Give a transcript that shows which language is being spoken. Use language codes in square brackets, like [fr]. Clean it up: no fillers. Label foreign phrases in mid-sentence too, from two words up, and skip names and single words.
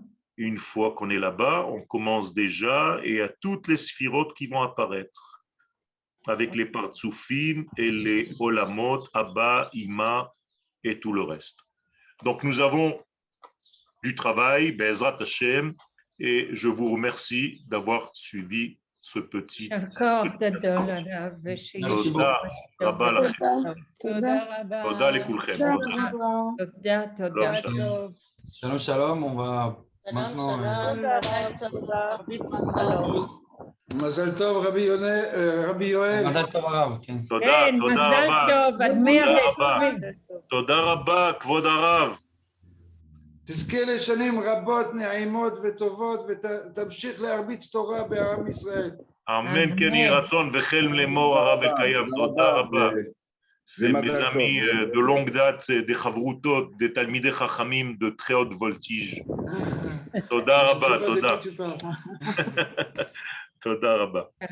[fr] Une fois qu'on est là-bas, on commence déjà et à toutes les Sphirot qui vont apparaître avec les Partsoufim et les Olamot, Abba, Ima et tout le reste. Donc, nous avons du travail, [he] בעזרת השם, [fr] et je vous remercie d'avoir suivi ce petit. [he] יישר גדול הרב, ושיהיה [fr] Merci [he] תודה רבה לכם. תודה רבה. תודה לכולכם. תודה. תודה, שלום, טוב. שלום שלום, [fr] on va maintenant [he] מזל טוב, רבי יואל. מזל טוב הרב, כן. תודה, כן, תודה מזל רבה. טוב, עד 120. תודה רבה, כבוד הרב. תזכה לשנים רבות, נעימות וטובות, ותמשיך להרביץ תורה בעם ישראל. אמן כן יהי רצון וחלם לאמור הרב וקיים. תודה רבה. [fr] C'est mes amis de longue date, des chavrutot, des [he] תלמידי חכמים [fr] de très haute voltige. [he] תודה רבה, תודה. תודה רבה.